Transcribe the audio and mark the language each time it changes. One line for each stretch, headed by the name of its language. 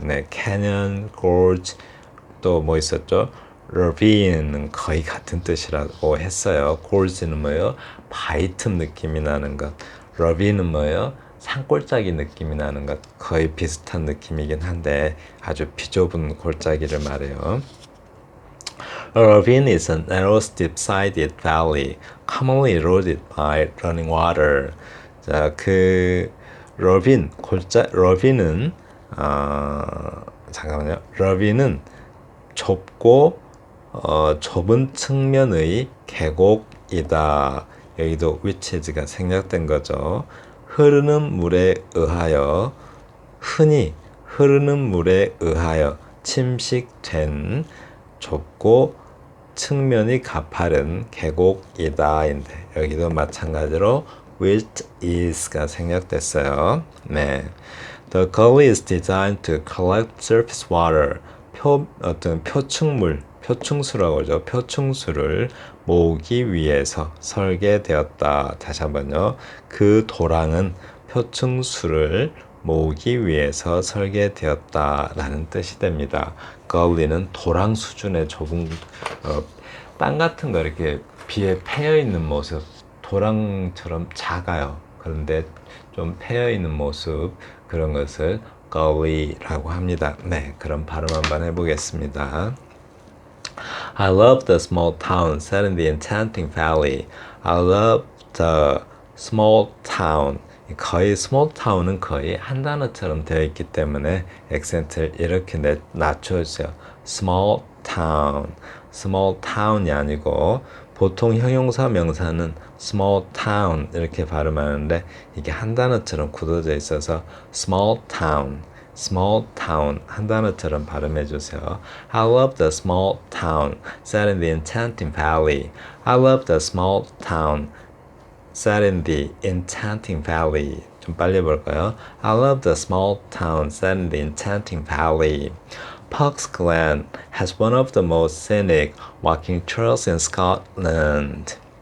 Korean: 네, 캐년, gorge, 또 뭐 있었죠? ravine는 거의 같은 뜻이라고 했어요. gorge는 뭐예요? 바위 틈 느낌이 나는 것. ravine는 뭐예요? 산골짜기 느낌이 나는 것. 거의 비슷한 느낌이긴 한데 아주 비좁은 골짜기를 말해요.
English: A ravine is a narrow, steep-sided valley, commonly eroded by running water.
Korean: 자, 그 러빈은 잠깐만요. 러빈은 좁고 좁은 측면의 계곡이다. 여기도 which is가 생략된 거죠. 흐르는 물에 의하여 흔히 흐르는 물에 의하여 침식된 좁고 측면이 가파른 계곡이다. 인데 여기도 마찬가지로 which is가 생략됐어요. 네.
English: The gully is designed to collect surface water.
Korean: 어떤 표층수라고 하죠. 표층수를 모으기 위해서 설계되었다. 다시 한번요. 그 도랑은 표층수를 모으기 위해서 설계되었다라는 뜻이 됩니다. gully는 도랑 수준의 좁은 땅 같은 거 이렇게 비에 패여 있는 모습, 도랑처럼 작아요. 그런데 좀 패여 있는 모습, 그런 것을 gully라고 합니다. 네, 그럼 발음 한번 해보겠습니다.
English: I love the small town set in the enchanting valley. I love the small town.
Korean: 거의 small town은 거의 한 단어처럼 되어 있기 때문에 액센트를 이렇게 낮춰주세요.
English: small town.
Korean: small town이 아니고 보통 형용사 명사는 small town 이렇게 발음하는데 이게 한 단어처럼 굳어져 있어서 small town 한 단어처럼 발음해 주세요.
English: I love the small town set in the enchanting valley. I love the small town set in the enchanting valley.
Korean: 좀 빨리 해볼까요?
English: I love the small town set in the enchanting valley. Puck's Glen has one of the most scenic walking trails in Scotland.